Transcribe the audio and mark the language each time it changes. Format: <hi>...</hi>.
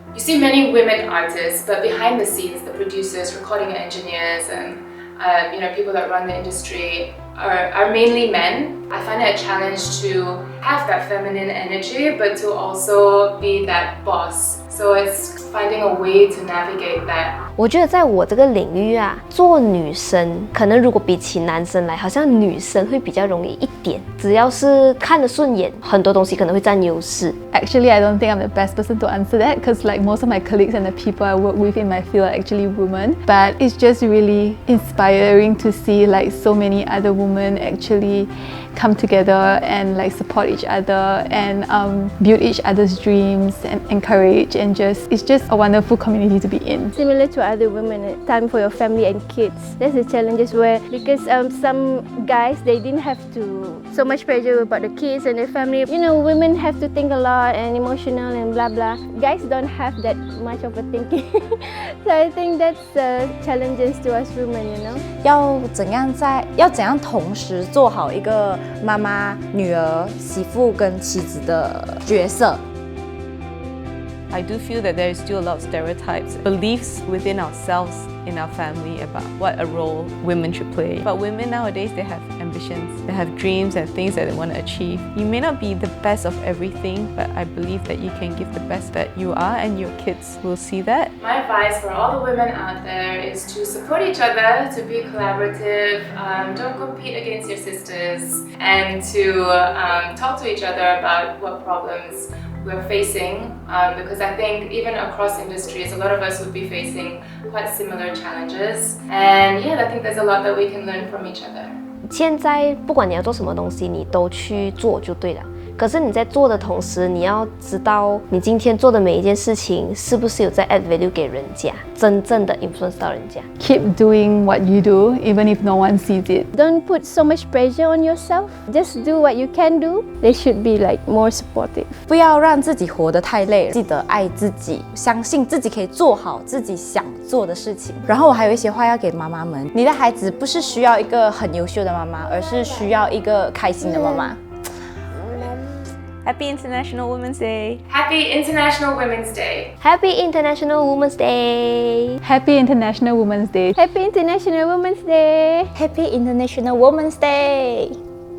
<en>You see many women artists, but behind the scenes, the producers, recording engineers, and people that run the industry are mainly men. I find it a challenge to have that feminine energy, but to also be that boss. So it's finding a way to navigate that.</en> <zh>我觉得在我这个领域啊，做女生可能如果比起男生来，好像女生会比较容易一点。只要是看得顺眼，很多东西可能会占优势。</zh> <en>Actually, I don't think I'm the best person to answer that because like most of my colleagues and the people I work with in my field are actually women. But it's just really inspiring to see like so many other women actually come together and like support each other and build each other's dreams and encourage and it's just a wonderful community to be in. Similar to other women, time for your family and kids. That's the challenges where because some guys they didn't have to so much pressure about the kids and their family. Women have to think a lot and emotional and blah blah. Guys don't have that much of a thinking. So I think that's challenges to us women.</en> <zh>要怎样同时做好一个妈妈、女儿、媳妇跟妻子的角色。</zh> <en>I do feel that there is still a lot of stereotypes, beliefs within ourselves, in our family about what a role women should play. But women nowadays, they have ambitions, they have dreams and things that they want to achieve. You may not be the best of everything, but I believe that you can give the best that you are and your kids will see that. My advice for all the women out there is to support each other, to be collaborative, don't compete against your sisters, and to talk to each other about what problems we're facing, because I think even across industries, a lot of us would be facing quite similar challenges. And yeah, I think there's a lot that we can learn from each other.</en> <zh>现在不管你要做什么东西，你都去做就对了。可是你在做的同时，你要知道你今天做的每一件事情是不是有在</zh> <en>add value</en> <zh>给人家，真正的 influence 到人家。</zh> <en>Keep doing what you do, even if no one sees it. Don't put so much pressure on yourself. Just do what you can do. They should be like more supportive.</en> <zh>不要让自己活得太累，记得爱自己，相信自己可以做好自己想做的事情。然后我还有一些话要给妈妈们，你的孩子不是需要一个很优秀的妈妈，而是需要一个开心的妈妈。</zh> <en>Happy International Women's Day. Happy International Women's Day. Happy International Women's Day. Happy International Women's Day. Happy International Women's Day. Happy International Women's Day.</en>